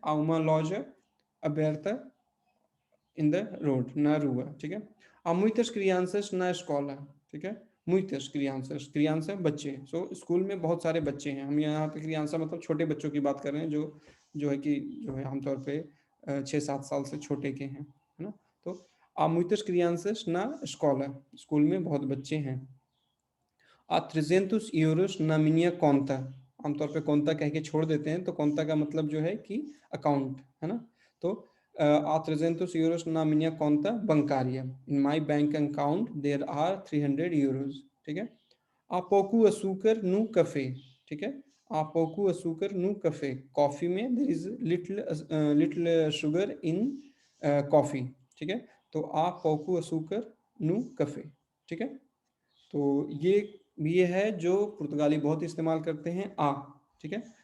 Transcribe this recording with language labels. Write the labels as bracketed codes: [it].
[pt] há uma loja aberta [en] in the road [pt] na rua, [hi] ठीक है। [pt] há muitas crianças na escola, [hi] ठीक है। [pt] muitas crianças, [hi] criança बच्चे, so school में बहुत सारे बच्चे हैं। हम यहाँ पे criança मतलब छोटे बच्चों की बात कर रहे हैं, जो है कि जो है आमतौर पे 6-7 साल से छोटे के हैं, है ना। तो [pt] há muitas crianças na escola, [hi] school में बहुत बच्चे हैं। [pt] há 300 euros na minha conta, [hi] आमतौर पे conta कह के छोड़ देते हैं, तो conta का मतलब जो है कि अकाउंट, है ना। तो [pt] há 300 euros na minha conta bancária. [en] In my bank account there are 300 euros. [hi] ठीक है. [pt] Há pouco açúcar no café. ठीक है. Há pouco açúcar no café. [en] Coffee में there is little sugar in coffee. [hi] ठीक है. [pt] तो há pouco açúcar no café. [hi] ठीक है. तो ये है जो पुर्तगाली बहुत इस्तेमाल करते हैं आ. ठीक है.